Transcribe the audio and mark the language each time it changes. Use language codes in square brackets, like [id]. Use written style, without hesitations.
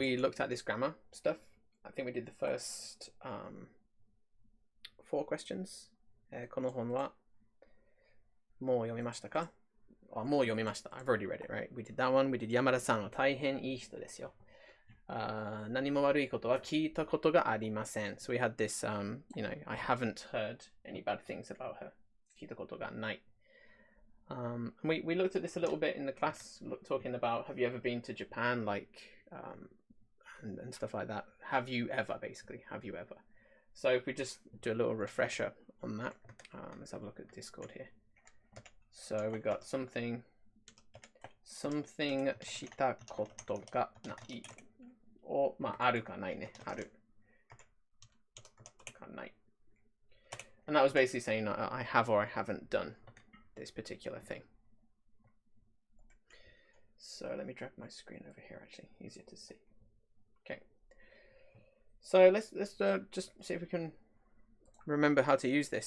[en] we looked at this grammar stuff. I think we did the first 4 questions. [ja] この本はもう読みましたか？もう読みました。 [en] I've already read it, right? We did that one. We did [ja] 山田さんは大変いい人ですよ。何も悪いことは聞いたことがありません。 [en] So we had this, you know, I haven't heard any bad things about her. [ja] 聞いたことがない。 [en] We looked at this a little bit in the class, talking about have you ever been to Japan, like, and stuff like that. Have you ever, basically, have you ever? So if we just do a little refresher on that, let's have a look at Discord here. So we got something [ja] したことがないを、まあ、あるかないね。あるかない。 [en] And that was basically saying I have or I haven't done this particular thing. So let me drag my screen over here, actually, easier to see. Okay. So let's just see if we can remember how to use this.